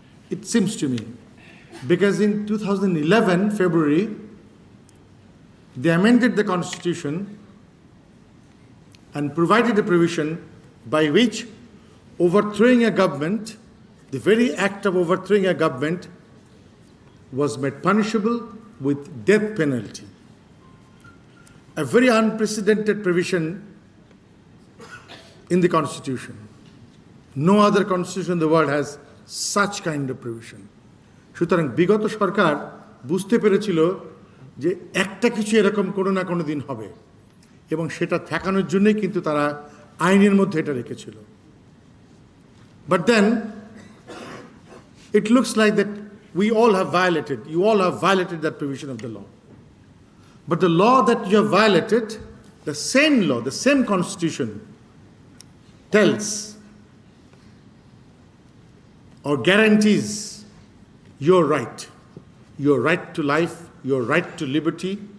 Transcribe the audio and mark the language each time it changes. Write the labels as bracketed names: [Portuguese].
[English] It seems to me. Because in 2011, February, they amended the Constitution and provided a provision by which overthrowing a government, the very act of overthrowing a government, was made punishable with death penalty. A very unprecedented provision in the Constitution. No other constitution in the world has such kind of provision. [Bangla] সুতরাং বিগত সরকার বুঝতে পেরেছিল যে একটা কিছু এরকম কোনো না কোনো দিন হবে, এবং সেটা ঠেকানোর জন্যই কিন্তু তারা আইনের মধ্যে এটা রেখেছিল। [English] But then it looks like that you all have violated that provision of the law. But the law that you have violated, the same law, the same constitution tells or guarantees your right to life, your right to liberty.